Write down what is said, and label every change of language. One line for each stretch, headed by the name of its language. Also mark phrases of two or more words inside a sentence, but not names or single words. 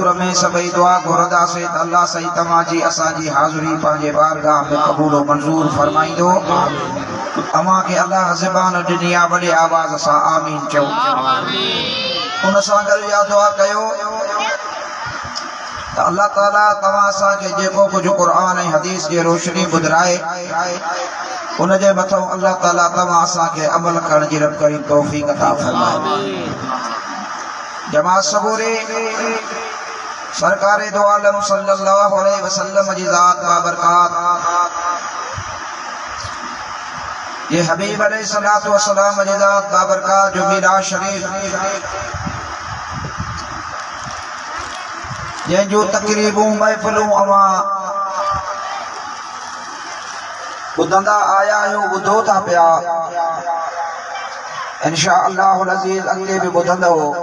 Sindhi: में सभई दुआ घुरंदासीं त अल्लाह सही तव्हां जी असांजी हाज़िरी पंहिंजे बारगाह में क़बूल व मंज़ूर फरमाईंदो अव्हां खे अल्लाह ज़बान ॾिनी आहे वॾे आवाज़ सां आमीन चओ उन सां गॾु इहा दुआ कयो त तो अल्लाह ताला तव्हां असांखे जेको कुझु क़ुरान ऐं हदीस जी रोशनी ॿुधाए उन जे मथां अल्लाह ताला तव्हां असांखे अमल करण जी रब करीम तौफ़ीक़ अता फरमाए। जमात सबूरी सरकार दो आलम
Arabic: صلى الله عليه وسلم
Sindhi: जी ज़ात बाबरकात ये हबीब
Arabic: عليه الصلاة والسلام
Sindhi: जी ज़ात बाबरकात जो मीराज शरीफ जंहिंजूं तक़रीबूं महफ़िलूं अवां ॿुधंदा आया आहियूं ॿुधो था पिया
Arabic: إن شاء الله العزيز
Sindhi: अॻिते बि ॿुधंदो।